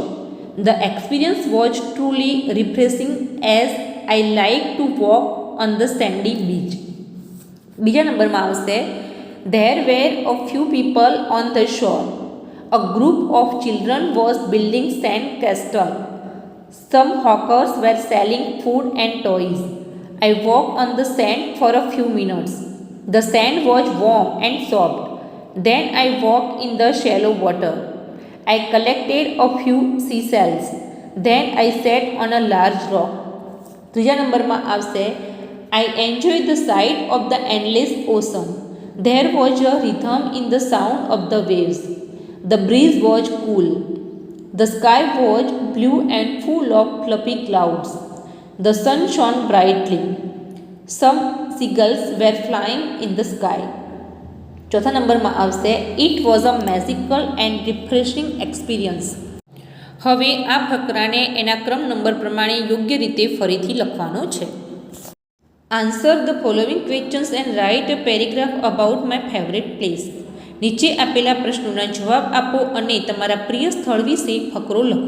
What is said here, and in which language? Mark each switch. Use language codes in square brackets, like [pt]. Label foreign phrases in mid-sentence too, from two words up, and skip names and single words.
[en] The experience was truly refreshing as I like to walk on the sandy beach. [gu] બીજા નંબરમાં આવશે [en] there were a few people on the shore. A group of children was building sand castle. Some hawkers were selling food and toys. I walked on the sand for a few minutes. The sand was warm and soft. Then I walked in the shallow water. I collected a few seashells. Then I sat on a large rock. [gu] ત્રીજા નંબરમાં આવશે [en] I enjoyed the sight of the endless ocean. There was a rhythm in the sound of the waves. The breeze was cool. The sky was blue and full of fluffy clouds. The sun shone brightly. Some seagulls were flying in the sky. [gu] ચોથા નંબરમાં આવશે [en] It was a magical and refreshing experience. [gu] હવે આ ફકરાને એના ક્રમ નંબર પ્રમાણે યોગ્ય રીતે ફરીથી લખવાનો છે. [en] Answer the following questions and write a paragraph about my favourite place. [gu] નીચે આપેલા પ્રશ્નોના જવાબ આપો અને તમારા પ્રિય સ્થળ વિશે ફકરો લખો.